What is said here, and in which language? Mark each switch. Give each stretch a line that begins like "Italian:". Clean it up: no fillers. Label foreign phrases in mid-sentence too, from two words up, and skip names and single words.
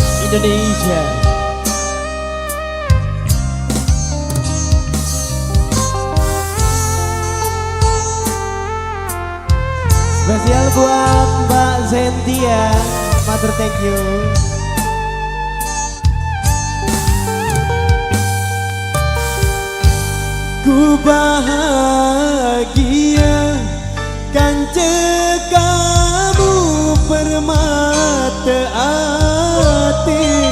Indonesian: Indonesia. Spesial buat Mbak Zentia,
English: Mother thank you.
Indonesian: Ku bahagia kan kamu permata hati,